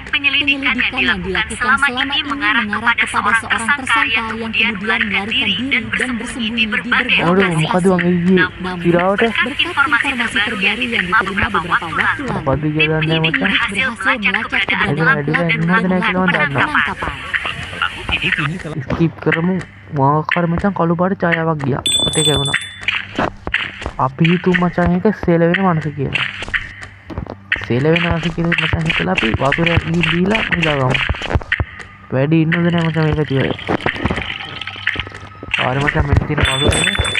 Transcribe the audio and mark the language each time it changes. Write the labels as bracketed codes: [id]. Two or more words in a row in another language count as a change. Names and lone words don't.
[id] Penyelidikan yang dilakukan selama ini mengarah kepada seorang tersangka yang kemudian melarikan diri dan bersembunyi di berbagai lokasi. Namun, berkat informasi terbaru yang diterima beberapa waktu lalu, tim penyidik berhasil melacak keberadaan dan melakukan penangkapan. [si] ස්කිප් කරමු මොකක්කර මචං කළු පාට ඡායාවක් ගියා. මට ඒක වුණා. අපි හිතුව මචං එක සෙලවෙන මනස කියලා. සෙලවෙන මනස කියලා මචං හිතලා අපි වතුරක් ගිහින් දීලා නිදාගමු. වැඩි ඉන්නද නැහැ මචං මේක තියලා. ආරි මචං මෙන්න තියෙන වතුරේ.